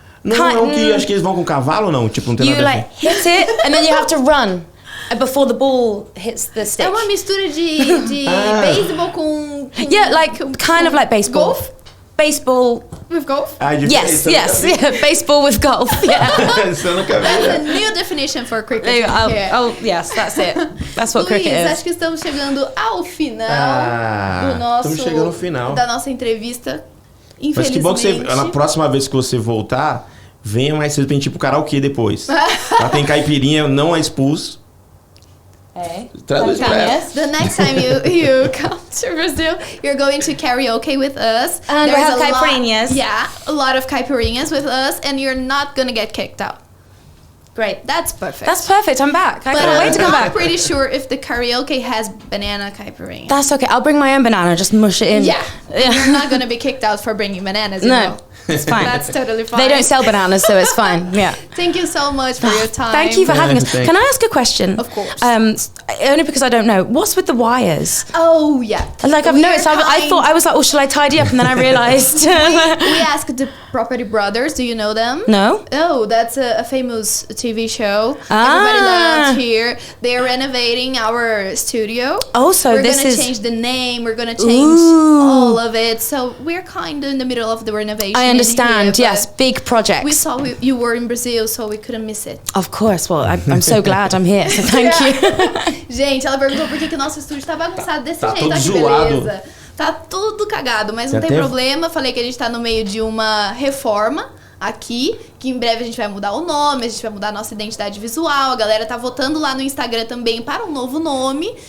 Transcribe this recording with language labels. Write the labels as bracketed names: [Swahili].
[Portuguese] Não é o que acho que eles vão com cavalo, não? Tipo, não tem [English] You [Portuguese] nada a ver. [English] like hit it and then you have to run before the ball hits the stick. [Portuguese] É uma mistura de beisebol com [English] yeah, like kind of like baseball. Golf? Baseball with golf? Yes, baseball with golf. Yeah. [Portuguese] Isso eu nunca vi. [English] That's a new definition for cricket. Oh, yes, that's it. That's what cricket Luiz, is. [Portuguese] acho que estamos chegando ao final do nosso... Estamos chegando ao final. Da nossa entrevista. Infelizmente. Mas que bom que você, na próxima vez que você voltar, venha mais cedo pra gente ir pro karaokê depois. Lá tem caipirinha, não é expulso. Traduz pra ela. [English] The next time you come to Brazil, you're going to karaoke with us. And we have caipirinhas. A lot of caipirinhas with us, and you're not gonna get kicked out. Great, that's perfect. That's perfect. I'm back. I can't wait to come back. I'm pretty sure if the karaoke has banana caipirinha. That's okay. I'll bring my own banana. Just mush it in. Yeah. You're not gonna be kicked out for bringing bananas. You know. It's fine. That's totally fine. They don't sell bananas, so it's fine. Yeah. Thank you so much for your time. Thank you for having us. Can I ask a question? Of course. Only because I don't know. What's with the wires? Oh, yeah. Like I've noticed. I thought, I was like, oh, shall I tidy up? And then I realised. we asked the Property Brothers. Do you know them? No. Oh, that's a famous TV show. Everybody loves here. They're renovating our studio. Oh, so we're gonna change the name. We're gonna change all of it. So we're kind of in the middle of the renovation. I understand. Yes, big projects. We saw you were in Brazil, so we couldn't miss it. Of course. Well, I'm so glad I'm here. So thank you. [Portuguese] Gente, ela perguntou por que o nosso estúdio tá bagunçado desse jeito. Todo que zoado. Beleza. Tá tudo cagado, mas não tem problema. Falei que a gente tá no meio de uma reforma aqui, que em breve a gente vai mudar o nome, a gente vai mudar a nossa identidade visual. A galera tá votando lá no Instagram também para um novo nome.